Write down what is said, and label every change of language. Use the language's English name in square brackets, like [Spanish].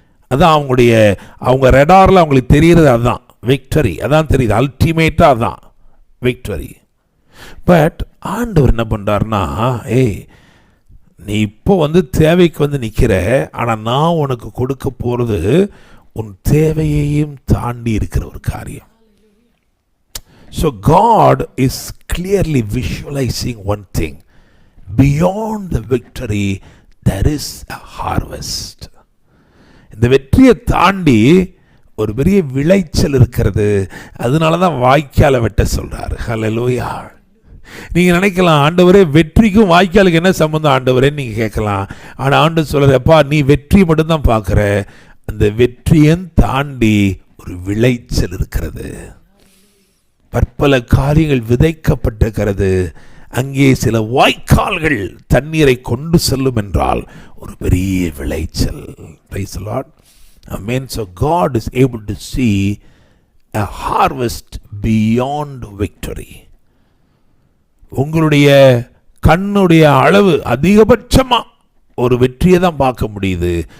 [Tamil] அதான் அவங்க ரெடாரில் அவங்களுக்கு தெரிகிறது, அதுதான் விக்டரி, அதான் தெரியுது, அல்டிமேட்டாக அதான் விக்டரி. பட் ஆண்டவர் என்ன பண்ணுறாருன்னா, ஏய் நீ இப்போ தேவைக்கு நிற்கிற, ஆனால் நான் உனக்கு கொடுக்க போகிறது உன் தேவையையும் தாண்டி இருக்கிற ஒரு காரியம். [English] So God is clearly visualizing one thing. Beyond the victory, there is a harvest. [Tamil] இந்த வெற்றியை தாண்டி ஒரு பெரிய விளைச்சல் இருக்கிறது. அதனால தான் வாய்க்காலை வெட்ட சொல்றாரு. ஹல்லேலூயா. நீங்க நினைக்கலாம், ஆண்டவரே வெற்றிக்கும் வாய்க்காலுக்கு என்ன சம்பந்தம் ஆண்டவரே நீங்க கேட்கலாம். ஆனா ஆண்டவர் சொல்றப்பா, நீ வெற்றி மட்டும்தான் பார்க்கிற, அந்த வெற்றியை தாண்டி ஒரு விளைச்சல் இருக்கிறது. பற்பல காரியங்கள் விதைக்கப்பட்டிருக்கிறது. அங்கே சில வாய்க்கால்கள் தண்ணீரை கொண்டு செல்லும் என்றால் ஒரு பெரிய விளைச்சல். [English] Praise the Lord. Amen. So God is able to see a harvest beyond victory. [Tamil] உங்களுடைய கண்ணுடைய அளவு அதிகபட்சமா ஒரு வெற்றியை தான் பார்க்க முடியுது.